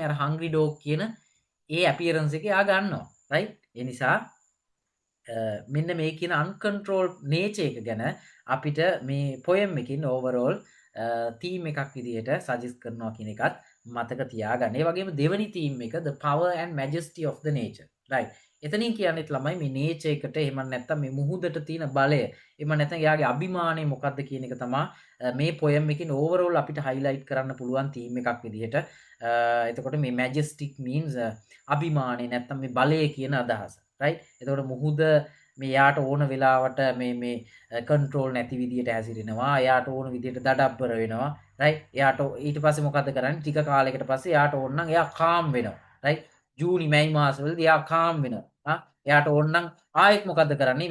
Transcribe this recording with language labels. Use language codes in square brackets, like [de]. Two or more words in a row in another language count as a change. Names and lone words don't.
[si] අර [en] hungry dog [si] කියන ඒ අපියරන්ස් එක එයා ගන්නවා. [en] right? [si] ඒ නිසා මෙන්න මේ කියන [en] uncontrol nature [si] එක ගැන අපිට මේ පොයම් එකකින් [en] overall theme [si] එකක් විදිහට සජෙස්ට් කරනවා කියන එකත් මතක තියාගන්න. ඒ වගේම දෙවෙනි තීම් එක [en] the power and majesty of the nature. right. [si] එතනින් කියන්නේත් ළමයි මේ නේචර් එකට එහෙම නැත්නම් මේ මුහුදට තියෙන බලය එහෙම නැත්නම් එයාගේ අභිමානය මොකක්ද කියන එක තමයි මේ පොයම් එකකින් ඕවරෝල් අපිට හයිලයිට් කරන්න පුළුවන් තීම් එකක් විදිහට. එතකොට මේ [en] majestic means [si] අභිමානය නැත්නම් මේ බලය කියන අදහස. right. එතකොට මුහුද මේ යාට ඕන වෙලාවට මේ කන්ට්‍රෝල් නැති විදිහට හැසිරෙනවා. එයාට ඕන විදිහට දඩබ්බර වෙනවා. right. එයාට ඊට පස්සේ මොකද කරන්නේ? ටික කාලයකට පස්සේ එයාට ඕන නම් එයා කාම් වෙනවා. right. ජූනි මැයි මාසවලදී එයා කාම් වෙනවා. එයාට ඕන නම් ආයෙත් මොකද කරන්නේ?